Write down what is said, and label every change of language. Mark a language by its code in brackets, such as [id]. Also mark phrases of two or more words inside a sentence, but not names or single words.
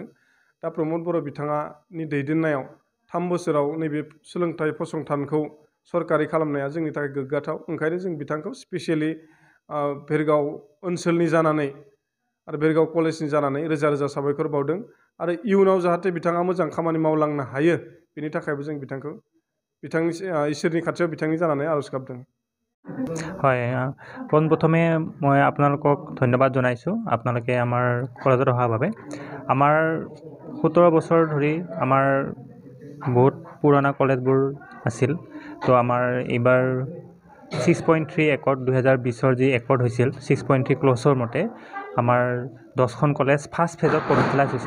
[brx] दा प्रमद बर' बिथाङानि दैदेननायाव 3 बोसोराव नैबे सोलोंथाइ फसंथानखौ सरकारि खालामनाया जोंनि थाखाय गोग्गाथाव। ओंखायनो जों बिथांखौ स्पेसियेलि भेरगाव ओनसोलनि जानानै आरो भेरगाव कलेजनि जानानै रोजा रोजा साबायखर बावदों। आरो इयुनाव जाहाथे बिथाङा मोजां खामानि मावलांनो हायो बेनि थाखायबो जों बिथांखौ बिथांनि इसोरनि खाथियाव बिथांनि जानानै आरज गाबदों। [as] হয়, পোনপ্ৰথমে মই আপোনালোকক ধন্যবাদ জনাইছোঁ আপোনালোকে আমাৰ কলেজত অহাৰ বাবে। আমাৰ 17 বছৰ ধৰি আমাৰ বহুত পুৰণা কলেজবোৰ আছিল। তো আমাৰ এইবাৰ 6.3 একৰ্ড 2020 যি একৰ্ড হৈছিল 6.3 ক্লছৰ মতে আমাৰ 10খন কলেজ [en] first phaseত commercialize [as] হৈছে।